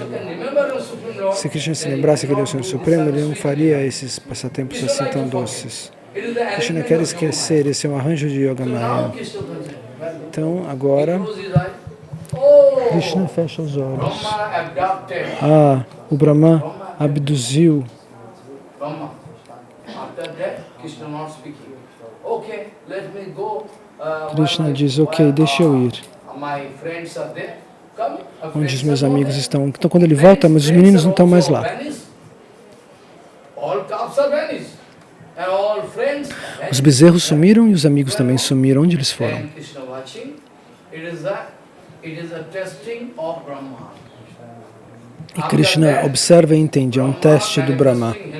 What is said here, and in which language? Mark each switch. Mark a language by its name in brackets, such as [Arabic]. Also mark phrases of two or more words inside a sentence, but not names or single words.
[Portuguese] Se Krishna se lembrasse que ele é o Senhor Supremo, ele não faria esses passatempos assim tão doces. Krishna quer esquecer, esse é um arranjo de Yoga Maya. Então, agora, Krishna fecha os olhos. O Brahma abduziu. Krishna diz, ok, deixa eu ir. Onde os meus amigos estão. Então quando ele volta, mas os meninos não estão mais lá. Os bezerros sumiram e os amigos também sumiram. Onde eles foram? E Krishna observa e entende, é um teste do Brahma.